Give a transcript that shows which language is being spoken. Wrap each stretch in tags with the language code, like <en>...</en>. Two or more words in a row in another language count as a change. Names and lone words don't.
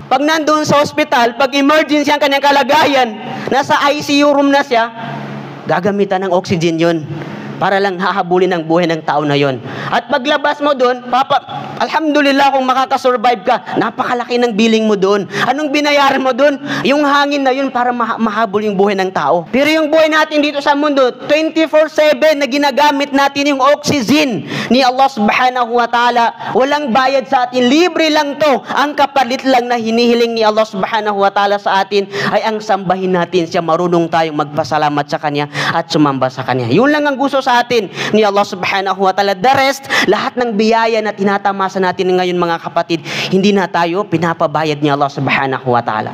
<tl>Pag nandoon sa ospital, pag emergency ang kanyang kalagayan, nasa ICU room na siya, gagamitan ng oxygen yun para lang hahabulin ang buhay ng tao na yon. At paglabas mo doon, alhamdulillah kung makakasurvive ka, napakalaki ng billing mo doon. Anong binayaran mo doon? Yung hangin na yun para mahabol yung buhay ng tao. Pero yung buhay natin dito sa mundo, 24/7 na ginagamit natin yung oxygen ni</tl> <ar>الله سبحانه وتعالى.</ar> <tl>Walang bayad sa atin. Libre lang to. Ang kapalit lang na hinihiling ni</tl> <ar>الله سبحانه وتعالى</ar> <tl>sa atin ay ang sambahin natin siya. Marunong tayong magpasalamat sa Kanya at sumamba sa Kanya. Yun lang ang gusto sa atin ni</tl> <ar>الله سبحانه وتعالى.</ar> <en>The rest,</en> <tl>lahat ng biyaya na tinatamasa natin ngayon mga kapatid, hindi na tayo pinapabayad ni</tl> <ar>الله سبحانه وتعالى.</ar>